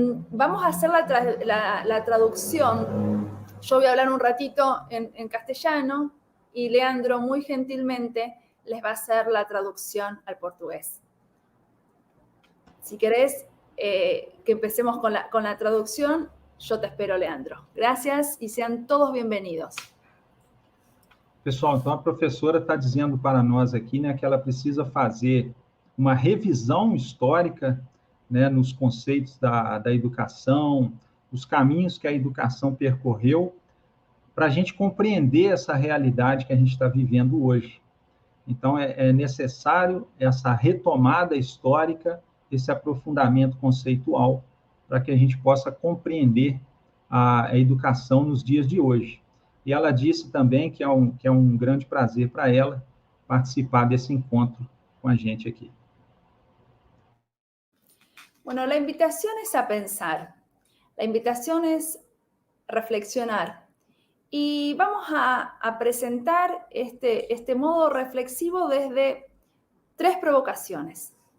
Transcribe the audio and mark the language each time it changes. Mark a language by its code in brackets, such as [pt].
[es] Vamos a hacer la traducción. Yo voy a hablar un ratito en castellano y Leandro muy gentilmente les va a hacer la traducción al portugués. Si querés que empecemos con la traducción, yo te espero, Leandro. Gracias y sean todos bienvenidos. [pt] Pessoal, então a professora está dizendo para nós aqui, né, que ela precisa fazer uma revisão histórica, né, nos conceitos da educação, os caminhos que a educação percorreu, para a gente compreender essa realidade que a gente está vivendo hoje. Então, é necessário essa retomada histórica, esse aprofundamento conceitual, para que a gente possa compreender a educação nos dias de hoje. E ela disse também que é um grande prazer para ela participar desse encontro com a gente aqui. [es] Bueno, la invitación es a pensar, la invitación es reflexionar y vamos a presentar este modo reflexivo desde 3 provocaciones.